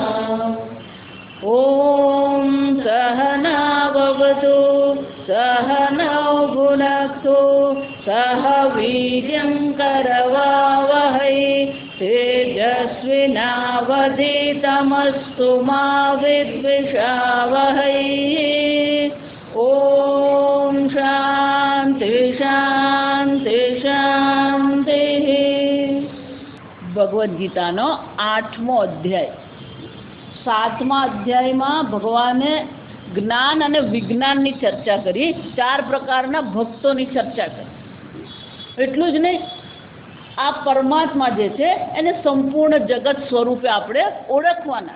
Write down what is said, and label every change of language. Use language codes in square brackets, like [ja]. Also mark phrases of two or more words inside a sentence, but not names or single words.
[sa] ॐ सहना भवतु सहनौ भुनक्तु सह वीर्यं करवावहै तेजस्विनावधीतमस्तु मा विद्विषावहै। ॐ शान्ति शान्ति शान्तिः। [gu] भगवद् गीताનો 8મો અધ્યાય। 7મા અધ્યાયમાં ભગવાને જ્ઞાન અને વિજ્ઞાનની ચર્ચા કરી, 4 પ્રકારના ભક્તોની ચર્ચા કરી। એટલું જ નહીં, આ પરમાત્મા જે છે એને સંપૂર્ણ જગત સ્વરૂપે આપણે ઓળખવાના।